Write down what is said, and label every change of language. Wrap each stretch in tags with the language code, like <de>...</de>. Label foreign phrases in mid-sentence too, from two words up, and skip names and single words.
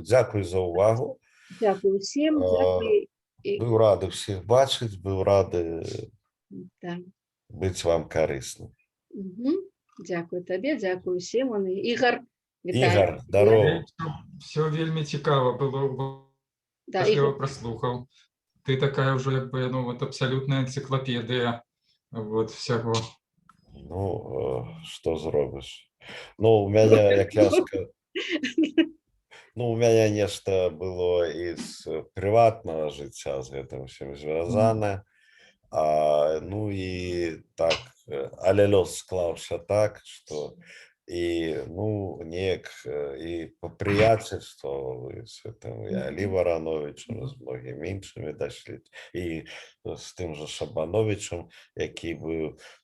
<be>Дзякуй за ўвагу. Дзякуй усім. Быў рады ўсіх бачыць, быў рады быць вам карысным. Дзякуй табе, дзякуй усім. Ігор, Ігор, здарово. Все вельмі цікава</be> <ru>было. Я его прослухал. Ты такая уже, как бы, ну, вот абсолютная энциклопедия вот всего. Ну, что зробишь? Ну, у меня,</ru> <be>як я Ну, у мяне нешта было из прыватнага жыцця з гэтым усім звязана. Ну і так, але лёс склаўся так, што і ну неяк і па прыяцельству з гэтым і Алі Варановічам, з многімі іншымі дашлі, і з тым жа Шабановічам, які быў</be>